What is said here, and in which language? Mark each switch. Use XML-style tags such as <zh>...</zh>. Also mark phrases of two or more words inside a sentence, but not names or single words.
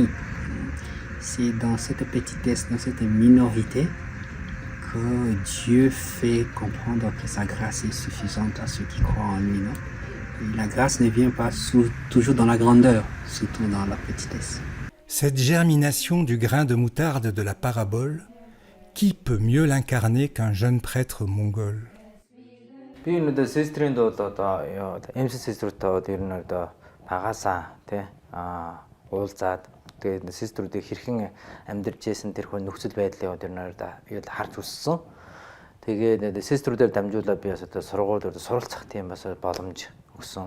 <fr>C'est dans cette petitesse, dans cette minorité, que Dieu fait comprendre que sa grâce est suffisante à ceux qui croient en lui. Non? Et la grâce ne vient pas toujours dans la grandeur, surtout dans la petitesse. Cette germination du grain de moutarde de la parabole, qui peut mieux l'incarner qu'un jeune prêtre mongol?</fr> <mn>Тэгээд систрүүдийг хэрхэн амьдарч байсан тэрхүү нөхцөл байдлыг юу харж үзсэн. Тэгээд систрүүдээр дамжуулаад би бас одоо сургуулиуд суралцах тийм бас боломж өгсөн.</mn>